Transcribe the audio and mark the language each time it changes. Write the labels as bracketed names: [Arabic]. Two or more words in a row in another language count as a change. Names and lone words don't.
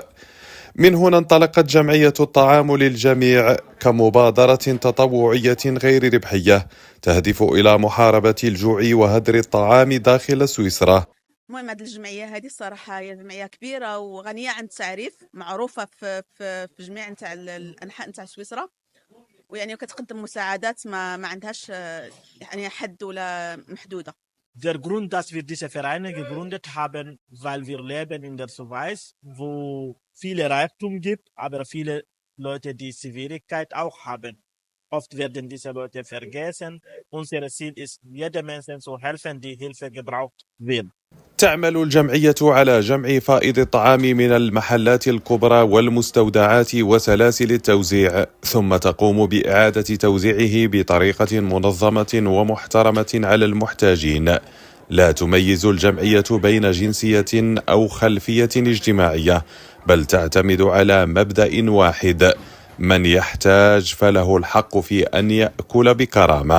[Arabic] من هنا انطلقت جمعية الطعام للجميع كمبادرة تطوعية غير ربحية تهدف إلى محاربة الجوع وهدر الطعام داخل سويسرا. المهم هذه الجمعية هذه الصراحة هي جمعية كبيرة وغنية عن التعريف، معروفة في جميع نتاع الأنحاء نتاع سويسرا، ويعني كتقدم مساعدات ما عندهاش يعني حد ولا محدودة. [German] Der Grund, dass wir diese Vereine gegründet haben, weil wir leben in der Schweiz, wo viele Reichtum gibt, aber viele Leute, die Schwierigkeit auch haben. Oft werden diese Leute vergessen. Unser Ziel ist, jedem Menschen zu helfen, die Hilfe gebraucht wird. [Arabic] تعمل الجمعية على جمع فائض الطعام من المحلات الكبرى والمستودعات وسلاسل التوزيع، ثم تقوم بإعادة توزيعه بطريقة منظمة ومحترمة على المحتاجين. لا تميز الجمعية بين جنسية أو خلفية اجتماعية، بل تعتمد على مبدأ واحد: من يحتاج فله الحق في أن يأكل بكرامة.